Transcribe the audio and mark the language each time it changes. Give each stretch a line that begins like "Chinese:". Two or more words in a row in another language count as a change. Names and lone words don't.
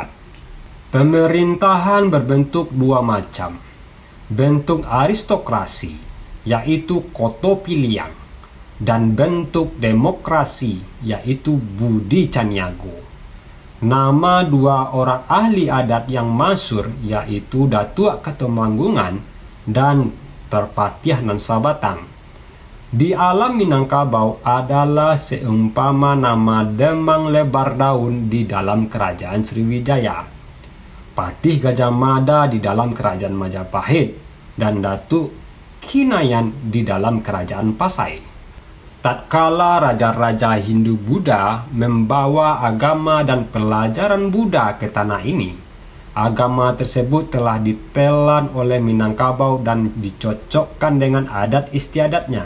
Indonesian: Pemerintahan berbentuk dua macam. Bentuk aristokrasi, yaitu Koto Piliang, dan bentuk demokrasi, yaitu Budi Caniago. Nama dua orang ahli adat yang masyhur, yaitu Datuk Ketumanggungan dan Terpatiah Nan Sabatang, di alam Minangkabau adalah seumpama nama Demang Lebar Daun di dalam kerajaan Sriwijaya, Patih Gajah Mada di dalam kerajaan Majapahit, dan Datuk Kinayan di dalam kerajaan Pasai. Tatkala raja-raja Hindu-Buddha membawa agama dan pelajaran Buddha ke tanah ini, agama tersebut telah ditelan oleh Minangkabau dan dicocokkan dengan adat istiadatnya.